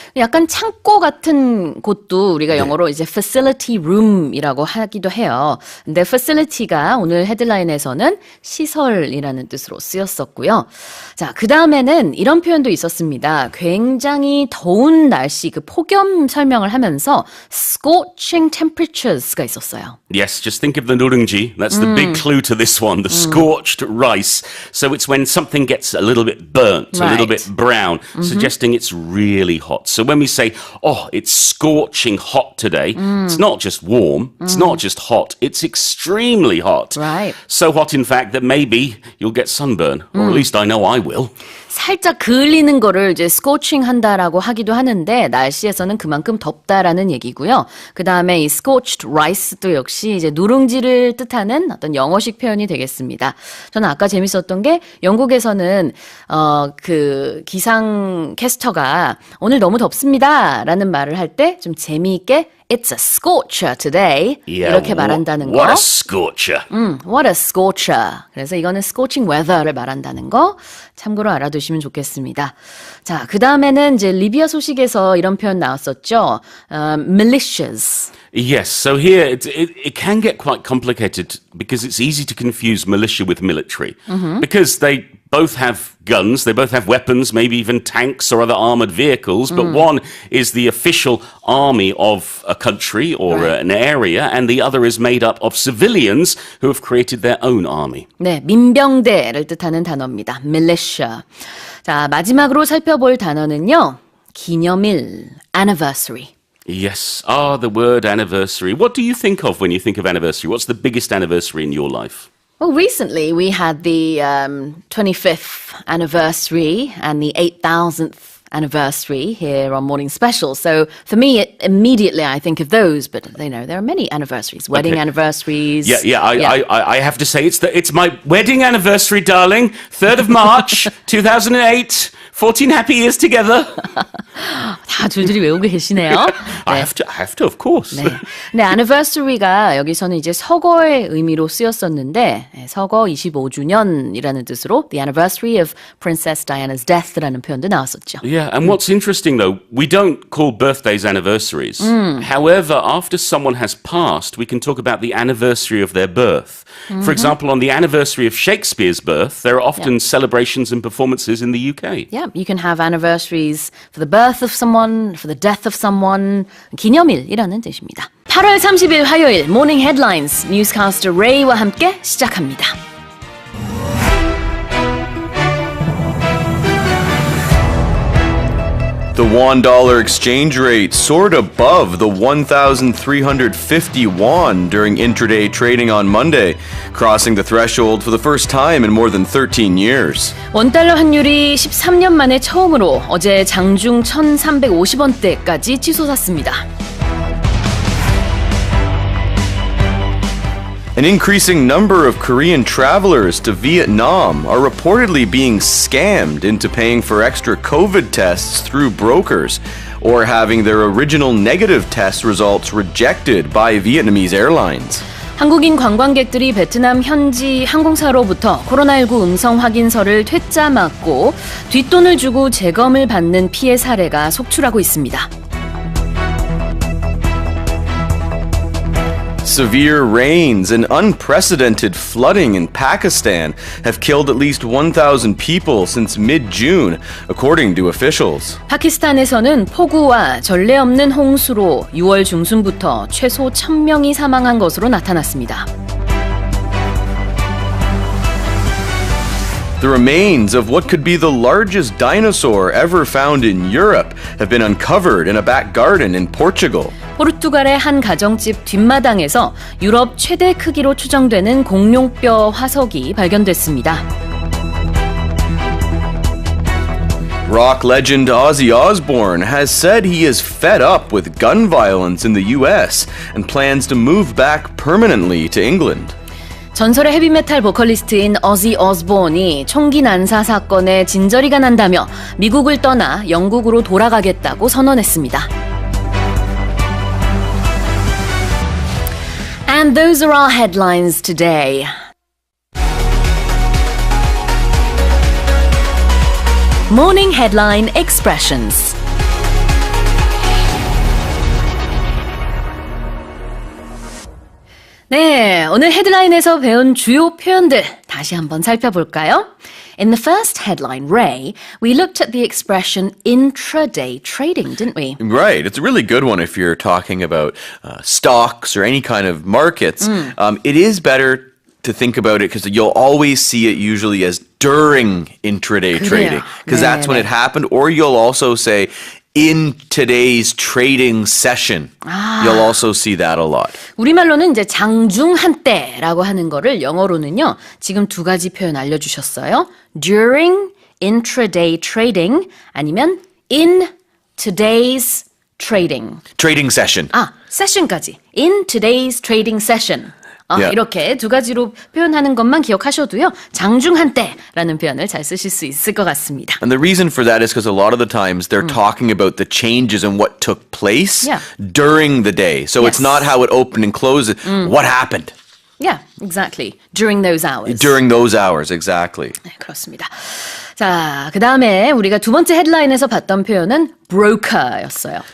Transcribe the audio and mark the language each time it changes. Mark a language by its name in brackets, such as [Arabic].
[Korean] 약간 창고 같은 곳도 우리가 영어로 이제 facility room이라고 하기도 해요. 근데 facility가 오늘 헤드라인에서는 시설이라는 뜻으로 쓰였었고요. 자, 그 다음에는 이런 표현도 있었습니다. 굉장히 더운 날씨, 그 폭염 설명을 하면서 scorching temperatures가 있었어요. [English] Yes, just think of the 누룽지. That's the big clue to this one, the scorched rice. So it's when something gets a little bit burnt, a little bit brown, suggesting it's really hot. So when we say, oh, it's scorching hot today, it's not just warm, it's not just hot, it's extremely hot. Right. So hot, in fact, that maybe you'll get sunburn, or at least I know I will. [Korean] 살짝 그을리는 거를 이제 scorching 한다라고 하기도 하는데 날씨에서는 그만큼 덥다라는 얘기고요. 그 다음에 이 scorched rice도 역시 이제 누룽지를 뜻하는 어떤 영어식 표현이 되겠습니다. 저는 아까 재밌었던 게 영국에서는 그 기상 캐스터가 오늘 너무 덥습니다라는 말을 할 때 좀 재미있게 [English] It's a scorcher today. Yeah, [Korean] 이렇게 말한다는 거. [English] What a scorcher. What a scorcher. [Korean] 그래서 이거는 scorching weather를 말한다는 거 참고로 알아두시면 좋겠습니다. 자, 그 다음에는 이제 리비아 소식에서 이런 표현 나왔었죠. [English] militias. Yes, so here it can get quite complicated because it's easy to confuse militia with military because they both have guns, they both have weapons, maybe even tanks or other armored vehicles, but one is the official army of a country or an area, and the other is made up of civilians who have created their own army. [Korean] 네, 민병대를 뜻하는 단어입니다. [English] militia. [Korean] 자, 마지막으로 살펴볼 단어는요. 기념일, anniversary. [English] Yes, the word anniversary. What do you think of when you think of anniversary? What's the biggest anniversary in your life? Well, recently we had the 25th anniversary and the 8,000th anniversary here on Morning Special. So for me, immediately I think of those, but you know, there are many anniversaries, wedding anniversaries. I have to say it's my wedding anniversary, darling. 3rd of March, 2008. 14 happy years together. [Korean] 다 줄줄이 외우고 계시네요. 네. [English] I have to, of course. [Korean] 네. 근데 anniversary가 여기서는 이제 서거의 의미로 쓰였었는데 서거 25주년이라는 뜻으로 [English] the anniversary of Princess Diana's death [Korean] 라는 표현도 나왔었죠. [English] Yeah, and what's interesting though, we don't call birthdays anniversaries. However, after someone has passed, we can talk about the anniversary of their birth. For example, on the anniversary of Shakespeare's birth, there are often celebrations and performances in the UK. Yeah, you can have anniversaries for the birth of someone, for the death of someone. [Korean] 기념일이라는 뜻입니다. 8월 30일 화요일 모닝 헤드라인스 뉴스캐스터 레이와 함께 시작합니다. [English] The $1 exchange rate soared above the 1,350 won during intraday trading on Monday, crossing the threshold for the first time in more than 13 years. [Korean] 원달러 환율이 13년 만에 처음으로 어제 장중 1,350원대까지 치솟았습니다. [English] An increasing number of Korean travelers to Vietnam are reportedly being scammed into paying for extra COVID tests through brokers or having their original negative test results rejected by Vietnamese airlines. [Korean] 한국인 관광객들이 베트남 현지 항공사로부터 코로나19 음성 확인서를 퇴짜 맞고 뒷돈을 주고 재검을 받는 피해 사례가 속출하고 있습니다. [English] Severe rains and unprecedented flooding in Pakistan have killed at least 1,000 people since mid-June, according to officials. [Korean] 파키스탄에서는 폭우와 전례 없는 홍수로 6월 중순부터 최소 1,000명이 사망한 것으로 나타났습니다. [English] The remains of what could be the largest dinosaur ever found in Europe have been uncovered in a back garden in Portugal. [Korean] 포르투갈의 한 가정집 뒷마당에서 유럽 최대 크기로 추정되는 공룡뼈 화석이 발견됐습니다. [English] Rock legend Ozzy Osbourne has said he is fed up with gun violence in the U.S. and plans to move back permanently to England. [Korean] 전설의 헤비메탈 보컬리스트인 어지 어스본이 총기 난사 사건에 진저리가 난다며 미국을 떠나 영국으로 돌아가겠다고 선언했습니다. [English] And those are our headlines today. Morning Headline Expressions. [Korean] 네, 오늘 헤드라인에서 배운 주요 표현들 다시 한번 살펴볼까요? [English] In the first headline, Ray, we looked at the expression intraday trading, didn't we? Right. It's a really good one if you're talking about stocks or any kind of markets. It is better to think about it because you'll always see it usually as during intraday trading because that's when it happened. Or you'll also say in today's trading session. You'll also see that a lot. [Korean] 우리말로는 이제 장중 한때라고 하는 거를 영어로는요. 지금 두 가지 표현 알려주셨어요. [English] During intraday trading [Korean] 아니면 [English] in today's trading. Trading session. [Korean] 세션까지. [English] In today's trading session. Yeah. [Korean] 이렇게 두 가지로 표현하는 것만 기억하셔도요. 장중 한때라는 표현을 잘 쓰실 수 있을 것 같습니다. [English] And the reason for that is because a lot of the times they're talking about the changes and what took place during the day. So it's not how it opened and closed, what happened. Yeah, exactly. During those hours. During those hours, exactly. [Korean] 네, 그렇습니다. 자, 그 다음에 우리가 두 번째 헤드라인에서 봤던 표현은 broker였어요.